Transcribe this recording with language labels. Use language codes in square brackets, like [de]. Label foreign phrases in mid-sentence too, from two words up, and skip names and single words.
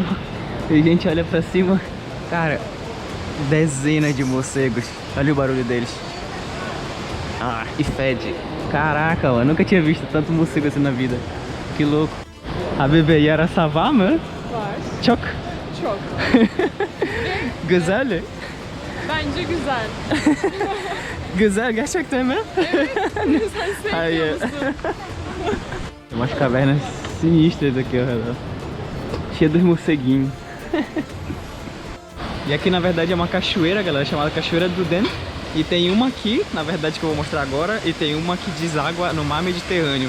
[pt] E a gente olha pra cima, cara, dezenas de morcegos. Olha o barulho deles. Ah, e fede. Caraca, eu nunca tinha visto tanto morcego assim na vida. Que louco. [tr] Habibi, yara sava mı? Var. Çok. Çok. Güzel. Bence güzel. Güzel gerçekten mi? Sen Hayır. sevmiyor musun? [pt] Tem umas cavernas sinistras aqui ao redor. Cheia dos morceguinhos. E aqui na verdade é uma cachoeira, galera, chamada Cachoeira do Den. E tem uma aqui, na verdade, que eu vou mostrar agora. E tem uma que deságua no mar Mediterrâneo.